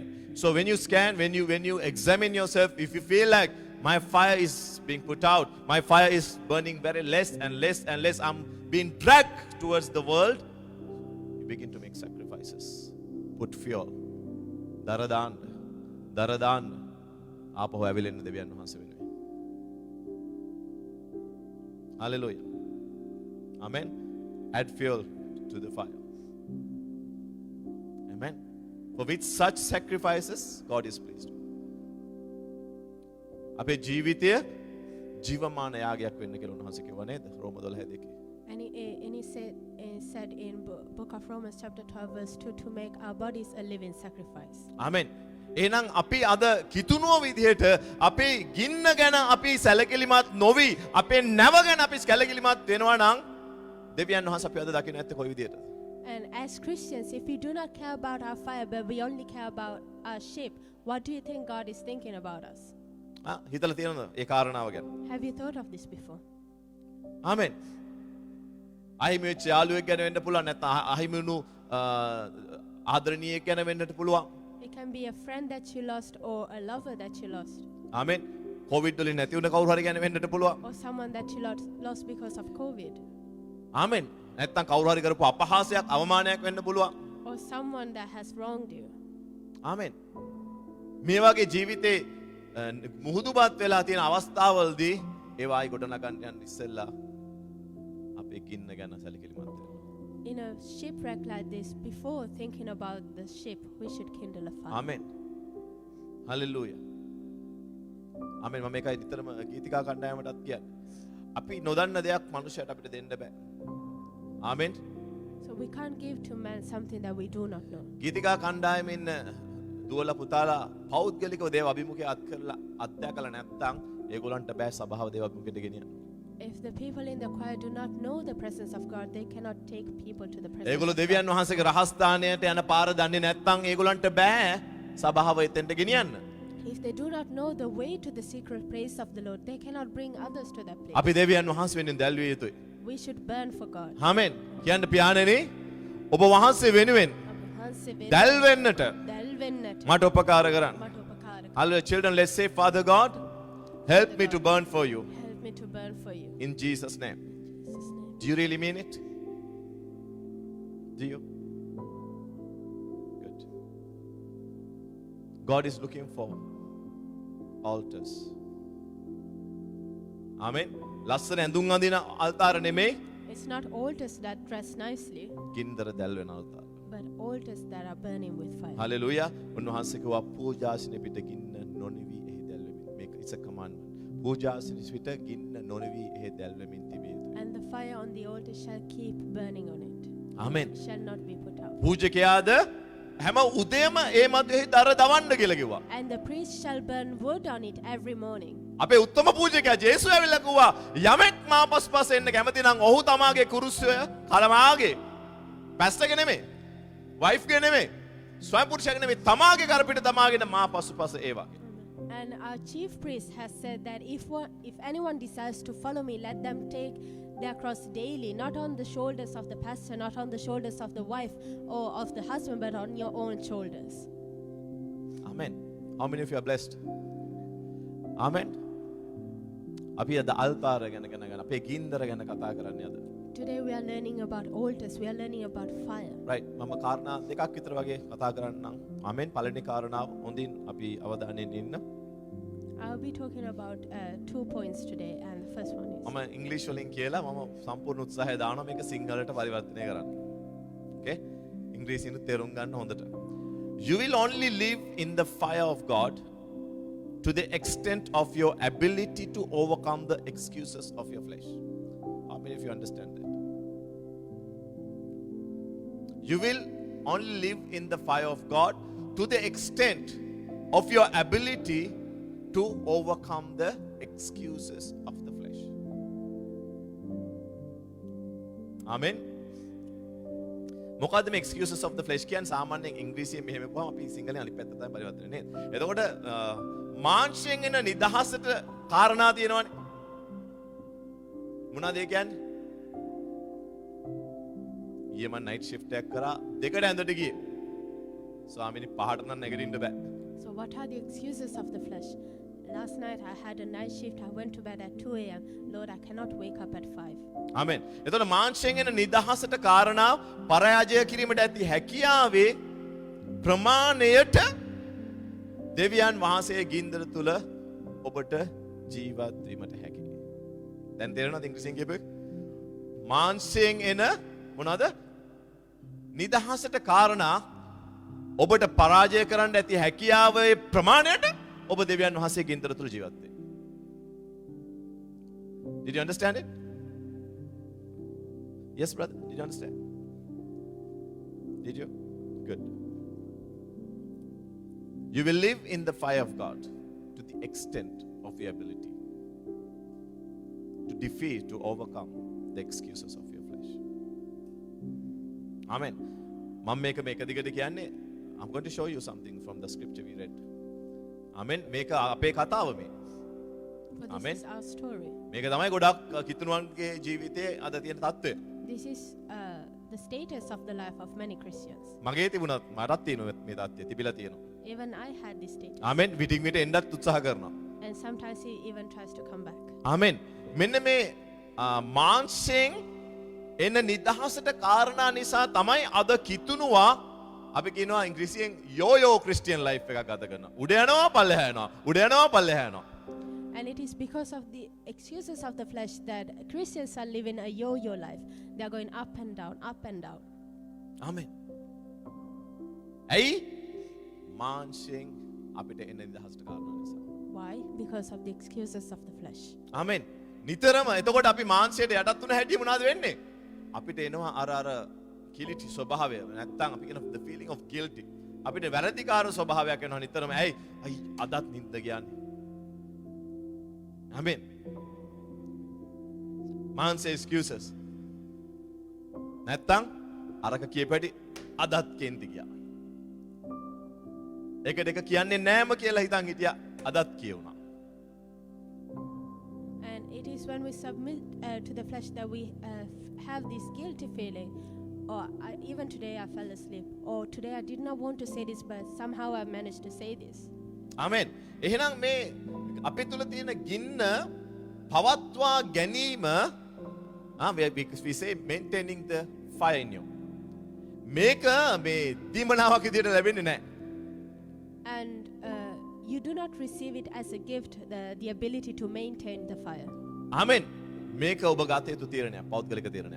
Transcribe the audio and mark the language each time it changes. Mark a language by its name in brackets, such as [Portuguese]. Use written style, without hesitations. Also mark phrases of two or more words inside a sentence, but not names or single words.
[English] So when you scan, when you examine yourself, if you feel like my fire is being put out, my fire is burning very less and less and less, I'm being dragged towards the world, you begin to make sacrifices. Put fuel. Daradan. [Sinhala] ආපහු ඇවිලෙන්න දෙවියන් වහන්සේ වෙනුවෙන්. [English] Hallelujah. Amen. Add fuel to the fire. Amen. For with such sacrifices, God is pleased. [Sinhala] අපේ ජීවිතය ජීවමාන යාගයක් වෙන්න කියලා උන්වහන්සේ කිව්වා නේද? රෝම 12:2. [English] And he said in book of Romans chapter 12 verse 2 to make our bodies a living sacrifice. Amen. [Sinhala] එහෙනම් අපි අද කිතුණුව විදිහට අපේ ගින්න ගැන අපි සැලකිලිමත් නොවි අපේ නැව ගැන අපි සැලකිලිමත් වෙනවා නම් දෙවියන් වහන්සේ අපි අද දකින්න ඇත්තේ කොයි විදිහටද? [English] And as Christians, if we do not care about our fire, but we only care about our ship, what do you think God is thinking about us? [Sinhala] හිතලා තියෙනවද ඒ කාරණාව ගැන? [English] Have you thought of this before? [Sinhala] ආමෙන්. අහිමි වෙච්ච යාළුවෙක් ගැන වෙන්න පුළුවන් නැත්නම් අහිමි වුණු ආදරණීයෙක් ගැන වෙන්නට පුළුවන්. [English] It can be a friend that you lost or a lover that you lost. [Sinhala] ආමෙන්. කොවිඩ් වලින් නැති වුණ කවුරු හරි ගැන වෙන්නට පුළුවන්. [English] Or someone that you lost because of COVID. [Sinhala] ආමෙන්. නැත්නම් කවුරු හරි කරපු අපහාසයක් අවමානයක් වෙන්න පුළුවන්. [English] Or someone that has wronged you. [Sinhala] ආමෙන්. මේ වගේ ජීවිතේ මුහුදුබත් වෙලා තියෙන අවස්ථාවවලදී ඒවායි ගොඩනගන්න යන ඉස්සෙල්ලා අපේ ගින්න ගැන සැලකිලිමත් වෙන්න. [English] In a shipwreck like this, before thinking about the ship, we should kindle a fire. [Sinhala] ආමෙන්. හලෙලූයා. ආමෙන් මම මේකයි නිතරම ගීතිකා කණ්ඩායමටත් කියන්නේ. අපි නොදන්න දෙයක් මනුෂ්‍යයට අපිට දෙන්න බෑ. ආමෙන්. [English] So we can't give to man something that we do not know. [Sinhala] ගීතිකා කණ්ඩායමේ ඉන්න දුවලා පුතාලා පෞද්ගලිකව දේව අභිමුඛය අත්දැකලා නැත්නම් ඒගොල්ලන්ට බෑ සභාව දේව අභිමුඛයට ගෙනියන්න. [English] If the people in the choir do not know the presence of God, they cannot take people to the presence [Sinhala] ඒගොල්ලෝ [English] of God. [Sinhala] දෙවියන් වහන්සේගේ රහස්ථානයට යන පාර දන්නේ නැත්නම් ඒගොල්ලන්ට බෑ සභාව එතෙන්ට ගෙනියන්න. [English] If they do not know the way to the secret place of the Lord, they cannot bring others to that place. [Sinhala] අපි දෙවියන් වහන්සේ වෙනුවෙන් දැල්විය යුතුයි. [English] We should burn for God. [Sinhala] ආමෙන්. කියන්න පියාණෙනි ඔබ වහන්සේ වෙනුවෙන් දැල් වෙන්නට මට උපකාර කරන්න. [English] Hallelujah. Children, let's say, Father God, help me to burn for you. Help me to burn for you. In Jesus' name. In Jesus' name. Do you really mean it? Do you? Good. God is looking for altars. [Sinhala] Amen. ලස්සන ඇඳුම් අඳින අල්තාර නෙමෙයි. [English] It's not altars that dress nicely, [Sinhala] ගින්දර දැල් වෙන අල්තාර. [English] but altars that are burning with fire. Hallelujah. [Sinhala] උන්වහන්සේ කිව්වා පූජාසනෙ පිට ගින්න නොනිවි එහි දැල් වෙමින්. [English] මේක it's a commandment. [Sinhala] පූජාසනෙ පිට ගින්න නොනිවි එහි දැල් වෙමින් තිබිය යුතුයි. [English] And the fire on the altar shall keep burning on it. Amen. Shall not be put out. [Sinhala] පූජකයාද හැම උදේම ඒ මැදෙහි දර දවන්න කියලා කිව්වා. [English] And the priest shall burn wood on it every morning. [Sinhala] අපේ උත්තම පූජකයා ජේසුස් ඇවිල්ලා කිව්වා යමෙක් මා පස්පස් එන්න කැමති නම් ඔහු තමාගේ කුරුස්සය කලමාගේ පැස්ටර්ගේ නෙමෙයි වයිෆ්ගේ නෙමෙයි ස්වයං පුරුෂයාගේ නෙමෙයි තමාගේ කරපිට තමාගෙන මා පස්පස් ඒ වගේ. [English] And our chief priest has said that if anyone desires to follow me, let them take their cross daily, not on the shoulders of the pastor, not on the shoulders of the wife or of the husband, but on your own shoulders. Amen. How many of you are blessed? Amen. [Sinhala] අපි අද අල්තාර ගැන අපේ ගින්දර ගැන කතා කරන්නේ අද. [English] Today we are learning about altars. We are learning about fire. Right. [Sinhala] මම කාරණා දෙකක් විතර වගේ කතා කරන්නම්. ආමෙන්. පළවෙනි කාරණාව හොඳින් අපි අවධානයෙන් ඉන්න. I'll be talking about 2 points today, and the first one is. මම ඉංග්‍රීසි වලින් කියලා මම සම්පූර්ණ උත්සාහය දානවා මේක සිංහලට පරිවර්තනය කරන්න. Okay? ඉංග්‍රීසියෙන් තේරුම් ගන්න හොඳට. [English] You will only live in the fire of God to the extent of your ability to overcome the excuses of your flesh. How many of you understand that? You will only live in the fire of God to the extent of your ability to overcome the excuses of the flesh. [Sinhala] Amen. මොකද්ද මේ [English] excuses of the flesh [Sinhala] කියන්නේ සාමාන්‍යයෙන් ඉංග්‍රීසියෙන් මෙහෙම කියපුවම අපි සිංහලෙන් අනිත් පැත්තට තමයි පරිවර්තනය නේද? එතකොට මාංශයෙන් එන නිදහසට කාරණා තියෙනවනේ. මොනවද ඒ කියන්නේ? ඊයේ මම [English] night shift [Sinhala] එකක් කරා දෙකට ඇඳට ගියේ. ස්වාමීනි පහට නම් නැගිටින්න බෑ. [English] So what are the excuses of the flesh? Last night I had a night shift. I went to bed at 2 a.m. Lord, I cannot wake up at 5. [Sinhala] ආමෙන්. එතකොට මාංශයෙන් එන නිදහසට කාරණා පරාජය කිරීමට ඇති හැකියාවේ ප්‍රමාණයට දෙවියන් වහන්සේ ගින්දර තුල ඔබට ජීවත් වීමට හැකියි. දැන් තේරෙනවද ඉංග්‍රීසියෙන් කියපේ? මාංශයෙන් එන මොනවද? නිදහසට කාරණා ඔබට පරාජය කරන්න ඇති හැකියාවේ ප්‍රමාණයට ඔබ දෙවියන් වහන්සේ ගින්දර තුල ජීවත් වෙයි. [English] Did you understand it? Yes, brother. Did you understand? Did you? Good. You will live in the fire of God to the extent of your ability to defeat, to overcome the excuses of your flesh. Amen. [Sinhala] මම මේක දිගට කියන්නේ [English] I'm going to show you something from the scripture we read. [Sinhala] Amen. මේක අපේ කතාව මේ. [English] But Amen. this is our story. [Sinhala] මේක තමයි ගොඩක් කිතුණුවන්ගේ ජීවිතයේ අද තියෙන තත්ත්වය. [English] This is the status of the life of many Christians. [Sinhala] මගේ තිබුණත් මටත් තියෙනවා මේ තත්ත්වය තිබිලා තියෙනවා. [English] Even I had this status. [Sinhala] ආමෙන්. විටින් විට එන්නත් උත්සාහ කරනවා. [English] And sometimes he even tries to come back. [Sinhala] ආමෙන්. මෙන්න මේ මාංශයෙන් එන නිදහසට කාරණා නිසා තමයි අද කිතුණුවා අපි කියනවා ඉංග්‍රීසියෙන් [English] yo-yo Christian life [Sinhala] එකක් ගත කරනවා. උඩ යනවා පල්ලෙහා යනවා. උඩ යනවා පල්ලෙහා යනවා. [English] And it is because of the excuses of the flesh that Christians are living a yo-yo life. They are going up and down, up and down. [Sinhala] ආමෙන්. ඇයි? මාංශයෙන් අපිට එන නිදහසට කාරණා නිසා. [English] Why? Because of the excuses of the flesh. [Sinhala] ආමෙන්. නිතරම එතකොට අපි මාංශයට යටත් වුණ හැටි මොනවද වෙන්නේ? අපිට එනවා අර කිලිටි ස්වභාවය. නැත්තම් අපි කියන [English] the feeling of guilty. [Sinhala] අපිට වැරදිකාර ස්වභාවයක් එනවා නිතරම. ඇයි අදත් නිින්ද ගියන්නේ. ආමෙන්. මාංශයේ excuses. නැත්තම් අරක කියපැටි අදත් කේන්ති ගියා. එක දෙක කියන්නේ නෑම කියලා හිතන් හිටියා අදත් කියුණා. [English] And it is when we submit to the flesh that we have this guilty feeling. Or even today I fell asleep. Or today I did not want to say this, but somehow I managed to say this. [Sinhala] Amen. එහෙනම් මේ අපේ තුල තියෙන ගින්න පවත්වා ගැනීම [English] we say maintaining the fire in you. [Sinhala] මේක මේ දීමනාවක් විදියට ලැබෙන්නේ නැහැ. [English] And you do not receive it as a gift, the ability to maintain the fire. Amen. [Sinhala] මේක ඔබ ගත යුතු තීරණයක්, පෞද්ගලික තීරණයක්.